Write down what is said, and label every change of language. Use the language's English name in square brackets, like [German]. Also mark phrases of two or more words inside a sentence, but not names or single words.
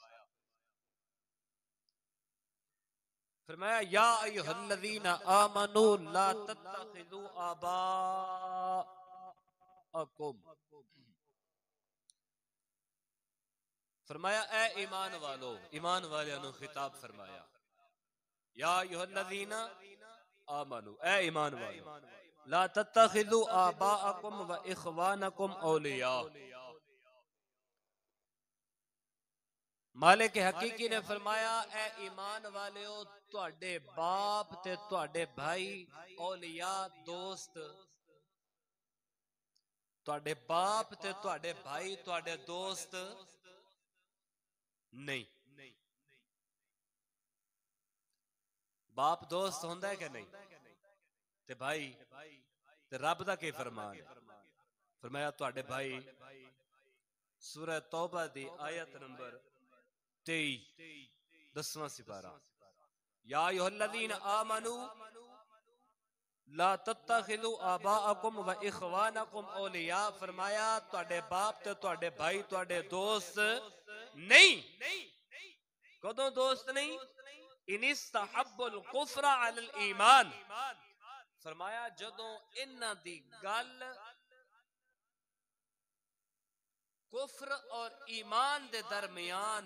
[Punjabi] फरमाया [Arabic] يا أيها الذين آمنوا لا تتخذوا آباءكم, [Punjabi] ਫ਼ਰਮਾਇਆ ਏ ਈਮਾਨ ਵਾਲੋ, ਈਮਾਨ ਵਾਲਿਆਂ ਨੂੰ ਖ਼ਿਤਾਬ ਫ਼ਰਮਾਇਆ, [Arabic] يا أيها الذين آمنوا [Punjabi] ਏ ਈਮਾਨ ਵਾਲੋ, [Arabic] لا تتخذوا آباءكم وإخوانكم أولياء. [Punjabi] ਮਾਲਿਕ ਹਕੀਕੀ ਨੇ ਫ਼ਰਮਾਇਆ ਏ ਈਮਾਨ ਵਾਲਿਓ, ਤੁਹਾਡੇ ਬਾਪ ਤੇ ਤੁਹਾਡੇ ਭਾਈ ਔਲੀਆ ਦੋਸਤ, ਤੁਹਾਡੇ ਬਾਪ ਤੇ ਤੁਹਾਡੇ ਭਾਈ ਤੁਹਾਡੇ ਦੋਸਤ ਨਹੀਂ। ਬਾਪ ਦੋਸਤ ਹੁੰਦਾ ਹੈ ਕਿ ਨਹੀਂ, ਤੇ ਭਾਈ ਤੇ ਰੱਬ ਦਾ ਕੀ ਫ਼ਰਮਾਨ ਹੈ। ਫ਼ਰਮਾਇਆ ਤੁਹਾਡੇ ਭਾਈ ਸੂਰਹ ਤੌਬਾ ਦੀ ਆਇਤ ਨੰਬਰ 23 10ਵਾਂ ਸਿਪਾਰਾ, [Arabic] يا أيها الذين آمنوا لا تتخذوا آباءكم وإخوانكم أولياء, [Punjabi] ਫ਼ਰਮਾਇਆ ਤੁਹਾਡੇ ਬਾਪ ਤੇ ਤੁਹਾਡੇ ਭਾਈ ਤੁਹਾਡੇ ਦੋਸਤ ਨਹੀਂ। ਕਦੋਂ ਦੋਸਤ ਨਹੀਂ? [Arabic] إن استحبوا الكفر على الإيمان, [Punjabi] ਫ਼ਰਮਾਇਆ ਜਦੋਂ ਇਨ੍ਹਾਂ ਦੀ ਗੱਲ ਕੁਫ਼ਰ ਔਰ ਈਮਾਨ ਦੇ ਦਰਮਿਆਨ